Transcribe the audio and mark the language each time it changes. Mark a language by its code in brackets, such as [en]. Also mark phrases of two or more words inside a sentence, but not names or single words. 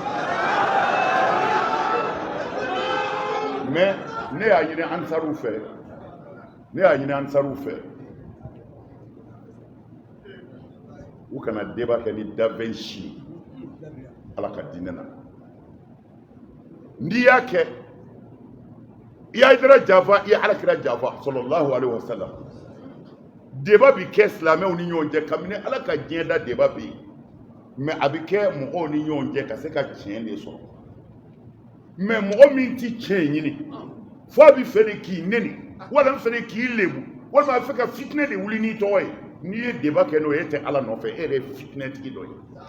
[bm] mais ne y'a ɲini ansaruw fɛ u kana débat kɛ ni dafɛn si ala ka diinɛ na n'i y'a kɛ i y'a Hayidara janfa i ye alakira janfa [ar] صلى الله عليه وسلم [bm] débat bi kɛ silamɛw ni ɲɔgɔn cɛ kabini ala ka diɲɛ da débat bɛ yen mais a bɛ kɛ mɔgɔw ni ɲɔgɔn cɛ ka se ka tiɲɛ de sɔrɔ mais mɔgɔ min ti tiɲɛ ɲini fo a bɛ fɛ de k'i neni wala n fɛ de k'i lebu walima a bɛ fɛ ka fitinɛ de wuli n'i tɔgɔ ye n'i ye débat kɛ n'o ye e tɛ ala nɔfɛ e yɛrɛ ye fitinɛtigi dɔ ye